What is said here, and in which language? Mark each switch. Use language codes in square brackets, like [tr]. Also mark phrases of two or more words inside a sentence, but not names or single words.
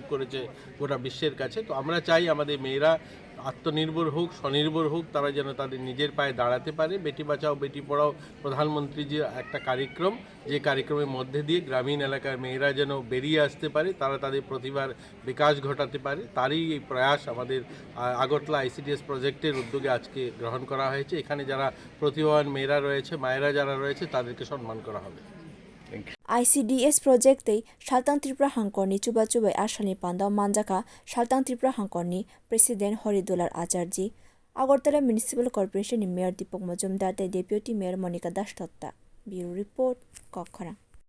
[bn] করেছে গোটা বিশ্বের কাছে তো আমরা চাই আমাদের মেয়েরা আত্মনির্ভর হোক স্বনির্ভর হোক তারা যেন তাদের নিজের পায়ে দাঁড়াতে পারে বেটি বাঁচাও বেটি পড়াও প্রধানমন্ত্রী যে একটা কার্যক্রম যে কার্যক্রমের মধ্যে দিয়ে গ্রামীণ এলাকার মেয়েরা যেন বেরিয়ে আসতে পারে তারা তাদের প্রতিভার বিকাশ ঘটাতে পারে তারই এই প্রয়াস আমাদের আগরতলা [en] ICDS projecter [bn] উদ্যোগে আজকে গ্রহণ করা হয়েছে এখানে যারা প্রতিভাবান মেয়েরা রয়েছে মায়েরা যারা রয়েছে তাদেরকে সম্মান করা হবে [trp] ICDS projectei salthang Tripura hangkhorni chubai Asalni pandao manjakha salthang Tripura hangkhorni president Haridulal Acharya Agartala [en] municipal corporation [trp] ni mayor Dipak Majumder [en] deputy mayor [trp] Manika Das Datta [en] bureau report [trp] Kokhara